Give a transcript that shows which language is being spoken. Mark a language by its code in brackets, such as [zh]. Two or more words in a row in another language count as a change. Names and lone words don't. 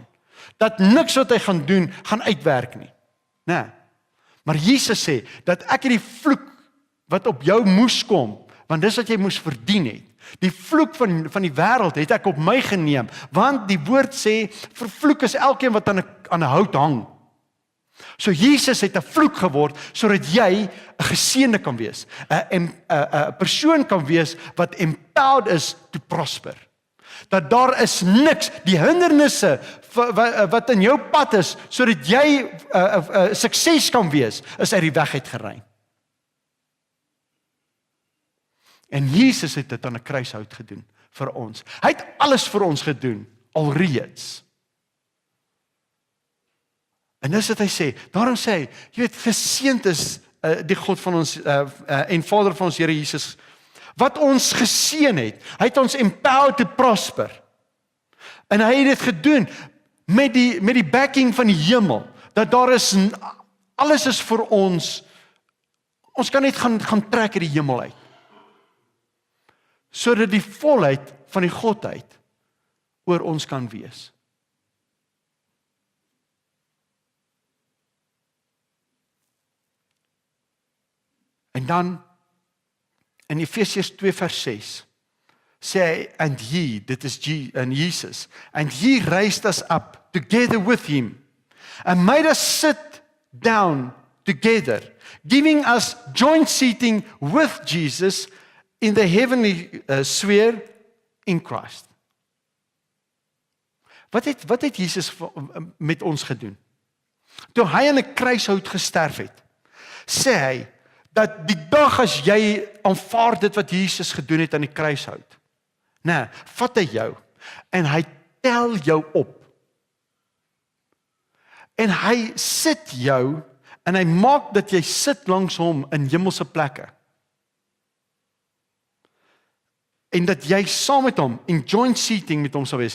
[af] Dat niks wat hy gaan doen, gaan uitwerk nie. Maar Jesus sê, dat ek het die vloek, wat op jou moes kom, want dis wat jy moes verdien het. Die vloek van die wêreld het ek op my geneem, want die woord sê, vervloek is elkeen wat aan 'n hout hang. So Jesus het 'n vloek geword, sodat jy 'n geseënde kan wees, 'n persoon kan wees, wat [en] empowered is to prosper. [af] Dat daar is niks, die hindernisse, wat in jou pad is, sodat jy sukses kan wees, is uit die weg uit geruim. En Jesus het dit aan 'n kruishout gedoen vir ons. Hy het alles vir ons gedoen, alreeds. En dis wat hy sê, daarom sê hy, jy weet, geseënd is die God van ons, en Vader van ons Here Jesus, wat ons geseën het. Hy het ons [en] empowered to prosper. [af] En hy het dit gedoen, met die backing van die hemel, dat daar is, alles is vir ons kan net gaan trek uit die hemel uit. Sodat die volheid van die Godheid oor ons kan wees. En dan, in Efesiërs 2 vers 6, sê hy, [en] and he, [af] dit is Jesus, [en] and he raised us up together with him, and made us sit down together, giving us joint seating with Jesus in the heavenly sphere in Christ. [af] Wat het Jesus met ons gedoen? Toe hy aan 'n kruishout gesterf het, sê hy, dat die dag as jy aanvaar dit wat Jesus gedoen het aan die kruishout, vat hy jou, en hy tel jou op, en hy sit jou, en hy maak dat jy sit langs hom in hemelse plekke, en dat jy saam met hom in [en] joint seating [af] met hom sal wees.